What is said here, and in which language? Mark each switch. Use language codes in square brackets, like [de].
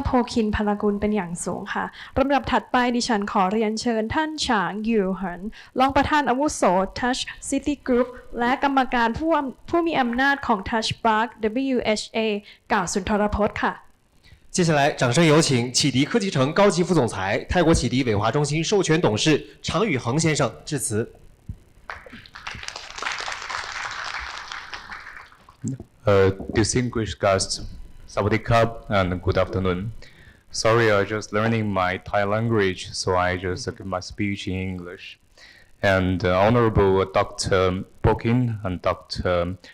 [th] โพคินพลกุลเป็นอย่างสูงค่ะลำดับถัดไปดิฉันขอเรียนเชิญท่านฉางหยูเหินรองประธานอาวุโส Touch City Group และกรรมการผู้มีอำนาจของ Tuspark WHA กล่าวสุนทรพจน์ค่ะ [zh] 接下来，掌声有请启迪科技城高级副总裁、泰国启迪伟华中心授权董事常宇恒先生致辞。 [en] Distinguished guests, Sawadee Krap and good afternoon. Sorry, I'm just learning my Thai language, so I just give my speech in English. and Honorable Dr. Bokin and Dr.